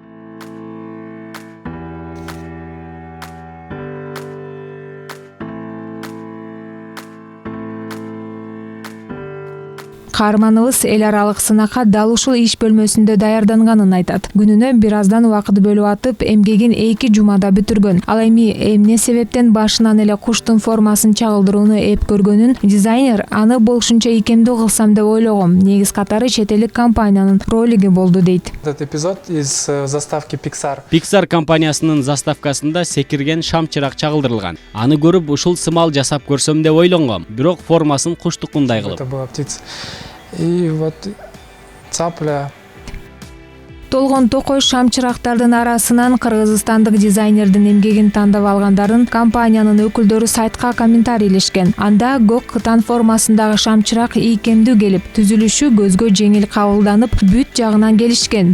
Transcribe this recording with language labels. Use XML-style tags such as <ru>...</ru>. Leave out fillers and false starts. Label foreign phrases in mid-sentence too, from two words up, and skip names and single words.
<ky>Каарманыбыз эл аралык сынакка дал ушул иш бөлмөсүндө даярданганын айтат. Күнүнө бир аздан убакыт бөлүп атып, эмгегин 2 жумада бүтүргөн. Ал эми эмне себептен башынан эле куштун формасын чагылдырууну эп көргөнүн дизайнер аны болушунча ийкемдүү кылсам деп ойлогом. Негиз катары чет элдик компаниянын ролиги болду дейт.</ky> <ru>Этот эпизод из заставки Pixar.</ru> <ky>Pixar компаниясынын заставкасында секирген шам чырак чагылдырылган. Аны көрүп ушул сымал жасап көрсөм деп ойлонгом, бирок формасын куштукундай кылып.</ky> <ru>Это была птица. И вот цапля.</ru> <ky>Толгон токой шам чырактардын арасынан кыргызстандык дизайнердин эмгегин тандап алгандарын компаниянын өкүлдөрү сайтка комментарийлешкен. Анда көк кытан формасындагы шам чырак ийкемдүү келип, түзүлүшү көзгө жеңил кабылданып, бүт жагынан келишкен.</ky>